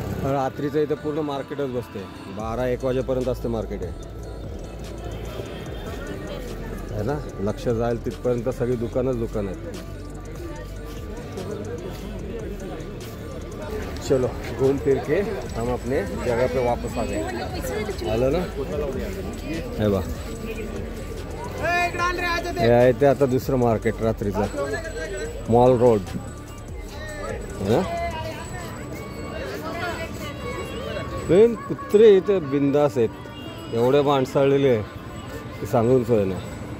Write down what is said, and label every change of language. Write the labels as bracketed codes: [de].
[mr] रात्रीचं इथे पूर्ण मार्केटच बसते, 12-1 वाजेपर्यंत असते मार्केट आहे ना. लक्ष जाईल तिथपर्यंत सगळी दुकानच दुकान आहेत. [hi] चलो घूम फिर के हम अपने जगह पे वापस आ गए. [mr] आलं ना हे बा, हे आहे ते आता दुसरं मार्केट रात्रीचं, मॉल रोड [hi] है ना. [mr] पण कुत्रे इथे बिंदास आहेत, एवढे माणसाळलेले की सांगून सोय नाही.